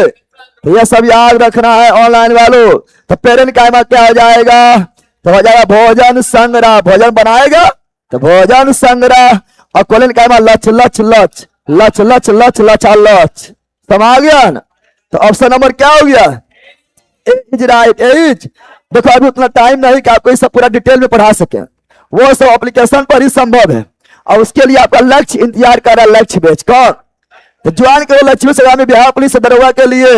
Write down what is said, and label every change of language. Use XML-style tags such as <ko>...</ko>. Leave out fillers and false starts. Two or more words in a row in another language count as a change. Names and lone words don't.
<hi>तो यह सब याद रखना है ऑनलाइन वालों। तो पेरन कायमा क्या हो जाएगा? तो हो जाएगा भोजन संग्रह, भोजन बनाएगा तो भोजन संग्रह। और कोलेन कायमा लच लच लच, लच लच लच, लचा लच, समझ गया ना। तो</hi> <en>option number</en> <hi>क्या हो गया?</hi> <en>Edge, right, edge.</en> <hi>देखो अभी उतना टाइम नहीं कि आपको सब पूरा डिटेल में पढ़ा सके, वो सब एप्लीकेशन पर ही संभव है। और उसके लिए आपका लक्ष्य इंतजार कर रहा है, लक्ष्य बेच कौन। तो ज्वाइन करो लक्ष्य से आगामी बिहार पुलिस दरोगा के लिए।</hi>